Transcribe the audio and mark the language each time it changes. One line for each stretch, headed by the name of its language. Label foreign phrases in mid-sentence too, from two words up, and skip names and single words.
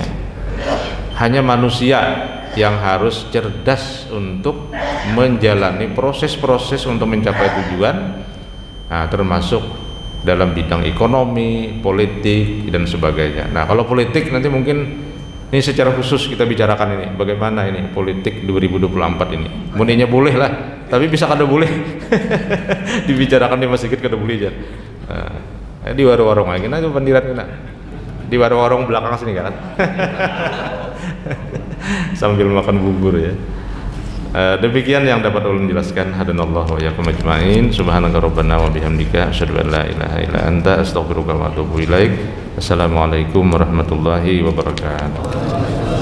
Indonesian: Hanya manusia yang harus cerdas untuk menjalani proses-proses untuk mencapai tujuan, nah, termasuk dalam bidang ekonomi, politik, dan sebagainya. Nah, kalau politik nanti mungkin ini secara khusus kita bicarakan ini, bagaimana ini politik 2024 ini.
Banjar: Muninya boleh lah, tapi bisa kada boleh dibicarakan di masjid kada boleh aja.
Indonesian: Nah, di warung-warung lagi, nah itu pendirat kita. Di warung-warung belakang sini kan. Sambil makan bubur ya. Demikian yang dapat ulun jelaskan.
Arabic: هدانا الله وإياكم أجمعين. سبحانك ربنا وبحمدك أشهد أن لا إله إلا أنت أستغفرك وأتوب إليك. السلام عليكم ورحمة الله وبركاته.